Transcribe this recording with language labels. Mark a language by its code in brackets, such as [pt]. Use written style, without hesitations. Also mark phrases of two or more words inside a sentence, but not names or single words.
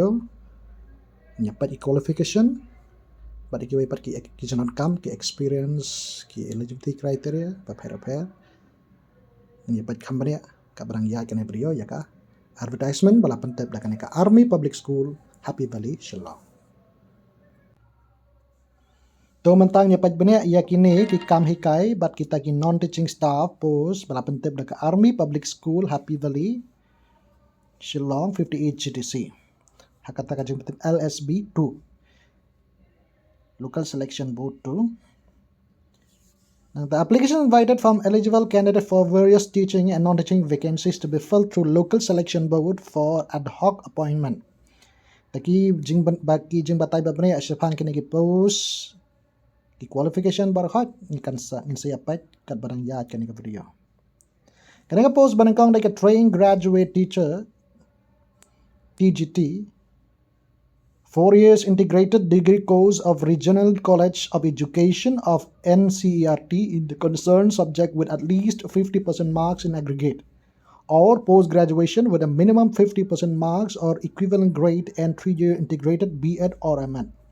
[kha] Nyapat qualification but ki wai pat ki janan kam ki experience ki eligibility criteria pa phera ni pat company ka barang ya kan brio ya ka advertisement bala pentep da kan ka Army Public School Happy Valley Shillong to mentang nya pat bene ya kini ki kam hikai but kita ki non teaching staff post bala pentep da ka Army Public School Happy Valley Shillong 58 GTC hakata ka jing LSB 2 Local Selection Board 2. [en] Now, the application invited from eligible candidates for various teaching and non-teaching vacancies to be filled through Local Selection Board for ad hoc appointment. [kha] Taki jing batai babne asyapan kini ki post ki qualification barhat ni kan saya pat kat barang yat kini ka video. Kini ka [en] post banangkang like a trained graduate teacher TGT 4 years integrated degree course of Regional College of Education of NCERT in the concerned subject with at least 50% marks in aggregate, or post-graduation with a minimum 50% marks or equivalent grade and 3-year integrated B.Ed or M.Ed,